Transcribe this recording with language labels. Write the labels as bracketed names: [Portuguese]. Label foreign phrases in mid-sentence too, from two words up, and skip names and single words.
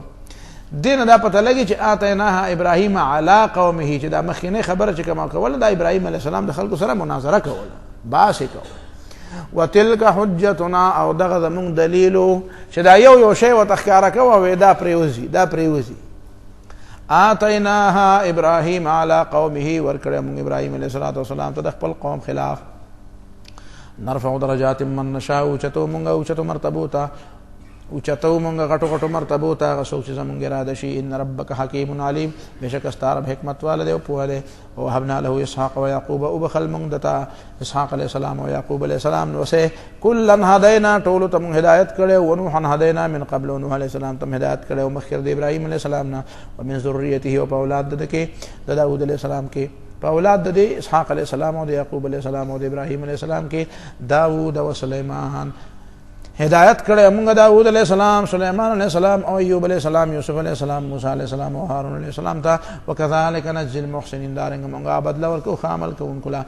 [Pashto] دې نه دا پته لګي چې [Arabic] آتیناها ابراهیم علی قومه، [Pashto] چې دا مخکینۍ خبره چې کومه کوله دا ابراهیم علیه السلام د خلکو سره مناظره کوله، بحث یې کوله. [Arabic] وتلک حجتنا، [Pashto] او دغه زمونږ دلیلو چې دا یو شی ورته ښکاره کوه دا پرېوځي، دا پرېوځي. [Arabic] آتیناها ابراهیم علی قومه، [Pashto] ورکړی مونږ ابراهیم علیه السلام ته د خپل قوم خلاف. [Arabic] نرفع درجات من نشاء، [Pashto] اوچتو مونږ اوچتو مرتبو ته، اوچتو مونږ غټو غټو مرتبو ته هغه څوک چې زمونږ اراده شي. [Arabic] ان ربک حکیم علیم، [Pashto] بېشکه ستا رب حکمت والا دی او پوه دی. [Arabic] ووهبنا له اسحاق ویعقوب، [Pashto] وبخل مونږ دته اسحاق علیه السلام او یعقوب علیه السلام. نوسې [Arabic] کلا هدینا، [Pashto] ټولو ته مونږ هدایت کړی. [Arabic] ونوحا هدینا من قبل، [Pashto] نوح علیه السلام ته هدایت کړی او مخکې د ابراهیم علیه السلام نه. [Arabic] ومن ذریته، [Pashto] او په اولاد د کې د داود علیه السلام کې، په اولاد د اسحاق علیه السلام او د یعقوب علیه السلام او د ابراهیم علیه السلام کې داود او سلیمان. هدایت کړه موږ داوود علیہ السلام، سلیمان علیہ السلام او ایوب علیہ السلام، یوسف علیہ السلام، موسی علیہ السلام او هارون علیہ السلام ته [Arabic] وکذالک نجزی المحسنین، [Pashto] دارنګ موږ بدل ورکو عمل کوونکو لا.